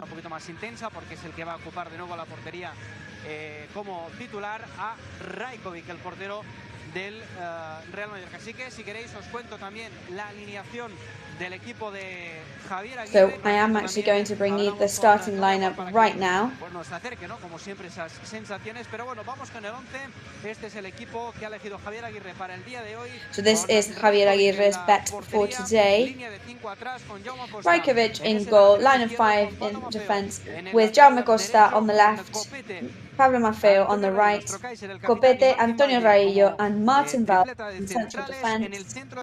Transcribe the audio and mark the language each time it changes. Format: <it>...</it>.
<es>un poquito más intensa porque es el que va a ocupar de nuevo la portería como titular a Rajkovic, el portero del Real Mallorca. Así que si queréis os cuento también la alineación del equipo de Javier Aguirre.</es> <en>So I am actually going to bring you the starting lineup right now.</en> <es>Pues nos acerque, ¿no? Como siempre esas sensaciones, pero bueno, vamos con el 11. Este es el equipo que ha elegido Javier Aguirre para el día de hoy.</es> <en>So this is Javier Aguirre's bet for today. Rajkovic in goal, line of 5 in defense, with Jaume Costa on the left, Pablo Maffeo on the right, Copete, Antonio Raillo and Martin Val in central defense.</en>